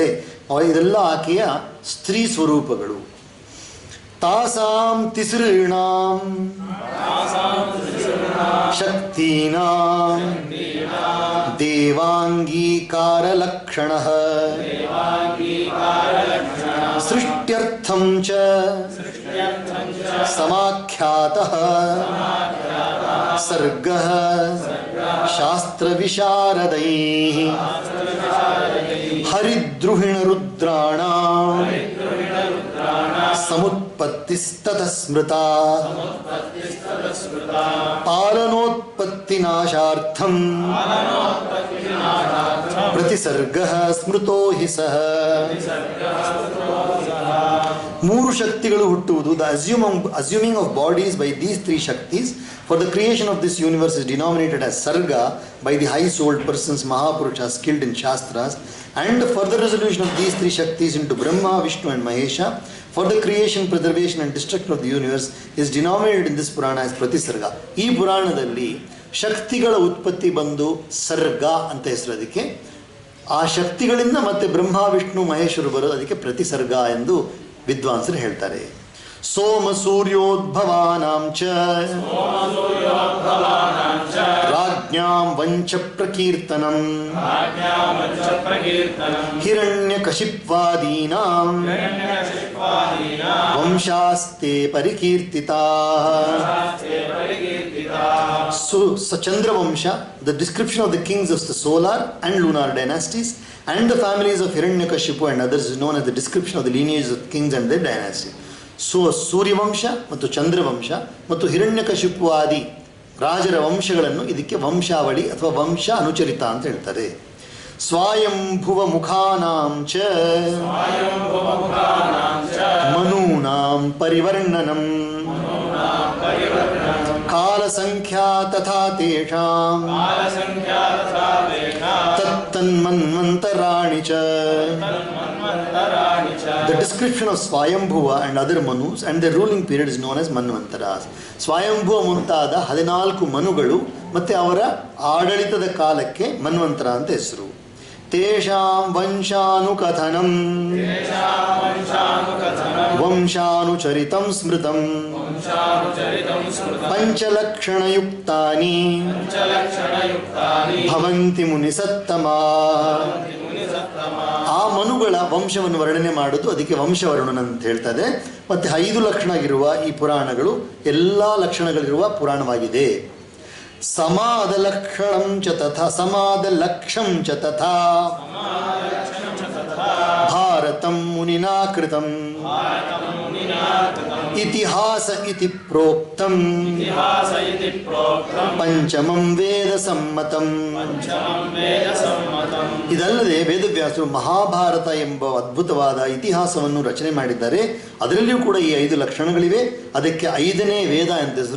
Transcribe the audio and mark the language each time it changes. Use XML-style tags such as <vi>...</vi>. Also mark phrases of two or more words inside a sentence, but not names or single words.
<kn>ಇದೆಲ್ಲ ಆಕೆಯ ಸ್ತ್ರೀ ಸ್ವರೂಪಗಳು.</kn> <sa>ತಾಸಾಂ ತಿಸೃಣಾಂ ಶಕ್ತೀನಾಂ ದೇವಾಂಗೀಕಾರ ಲಕ್ಷಣಃ ಸೃಷ್ಟ್ಯರ್ಥಂ ಚ समाख्यातः सर्गः शास्त्रविशारदैः हरिद्रुहिणरुद्राणां समुत्पत्तिस्ततः स्मृता पालनोत्पत्तिनाशार्थं प्रतिसर्गः स्मृतो हि सः.</sa> <kn>ಮೂರು ಶಕ್ತಿಗಳು ಹುಟ್ಟುವುದು,</kn> <en>the assuming of bodies by these three shaktis for the creation of this universe is denominated as sarga by the high-souled persons, Mahapurushas skilled in Shastras, and the further resolution of these three shaktis into Brahma, Vishnu and Mahesha for the creation, preservation and destruction of the universe is denominated in this Purana as Pratisarga.</en> <kn>ಈ ಪುರಾಣದಲ್ಲಿ ಶಕ್ತಿಗಳ ಉತ್ಪತ್ತಿ ಬಂದು ಸರ್ಗ ಅಂತ ಹೆಸರು ಅದಕ್ಕೆ. ಆ ಶಕ್ತಿಗಳಿಂದ ಮತ್ತೆ ಬ್ರಹ್ಮ, ವಿಷ್ಣು, ಮಹೇಶ್ವರು ಬರೋದು ಅದಕ್ಕೆ ಪ್ರತಿಸರ್ಗ ಎಂದು ವಿದ್ವಾಂಸರು ಹೇಳ್ತಾರೆ.</kn> <sa>ಸೋಮ ಸೂರ್ಯೋದ್ಭವಾನಾಂ ಚ ರಾಜ್ಞಾಂ ವಂಚ ಪ್ರಕೀರ್ತನಂ ಹಿರಣ್ಯಕಶಿಪ್ವಾದೀನಾಂ ವಂಶಾಸ್ತೆ ಪರಿಕೀರ್ತಿತಾಃ.</sa> <en>Chandravamsha, the description of the kings of the solar and lunar dynasties and the families of Hiranyakashipu and others is known as the description of the lineages of kings and their dynasty.</en> <kn>So ಸೂರ್ಯವಂಶ ಮತ್ತು ಚಂದ್ರವಂಶ ಮತ್ತು ಹಿರಣ್ಯಕಶಿಪು ಆದಿ ರಾಜರ ವಂಶಗಳನ್ನು ಇದಕ್ಕೆ ವಂಶಾವಳಿ ಅಥವಾ ವಂಶ ಅನುಚರಿತ ಅಂತ ಹೇಳ್ತಾರೆ.</kn> <sa>ಸ್ವಾಯಂಭುವ ಮುಖಾನಾಂ ಚ ಮನೂನಾಂ ಪರಿವರ್ಣನಂ ಕಾಲಸಂಖ್ಯಾ ತಥಾ ತೇಷಾಂ ತತ್ತನ್ಮನ್ವಂತರಾಣಿ ಚ.</sa> <en>The description of Swayambhuva and other Manus and their ruling period is known as Manvantaras.</en> <kn>Swayambhuva ಮುಂತಾದ 14 ಮನುಗಳು ಮತ್ತೆ ಅವರ ಆಡಳಿತದ ಕಾಲಕ್ಕೆ ಮನ್ವಂತರ ಅಂತ ಹೆಸರು.</kn> <sa>ತೇಷಾಂ ವಂಶಾನುಕಥನಂ ವಂಶಾನುಚರಿತಂ ಸ್ಮೃತಂ ಪಂಚಲಕ್ಷಣಯುಕ್ತಾನಿ ಭವಂತಿ ಮುನಿಸತ್ತಮಾ.</sa> <kn>ಆ ಮನುಗಳ ವಂಶವನ್ನು ವರ್ಣನೆ ಮಾಡುವುದು ಅದಕ್ಕೆ ವಂಶವರ್ಣನ ಅಂತ ಹೇಳ್ತದೆ. ಮತ್ತೆ 5 ಲಕ್ಷಣ ಇರುವ ಈ ಪುರಾಣಗಳು ಎಲ್ಲ ಲಕ್ಷಣಗಳಿರುವ ಪುರಾಣವಾಗಿದೆ.</kn> <sa>ಸಮಾದ ಲಕ್ಷಣಂ ಚ ತಥಾ ಸಮಾದ ಲಕ್ಷಂ ಚ ತಥಾ ಭಾರತಂ ಮುನಿನಾ ಕೃತಂ ಇತಿಹಾಸ ಇತಿ ಪ್ರೋಕ್ತಂ ಪಂಚಮಂ ವೇದ ಸಮ್ಮತಂ.</sa> <kn>ಇದಲ್ಲದೆ ವೇದವ್ಯಾಸರು ಮಹಾಭಾರತ ಎಂಬ ಅದ್ಭುತವಾದ ಇತಿಹಾಸವನ್ನು ರಚನೆ ಮಾಡಿದ್ದಾರೆ. ಅದರಲ್ಲಿಯೂ ಕೂಡ ಈ 5 ಲಕ್ಷಣಗಳಿವೆ. ಅದಕ್ಕೆ 5ನೇ ವೇದ ಅಂತ ಹೆಸರು.</kn>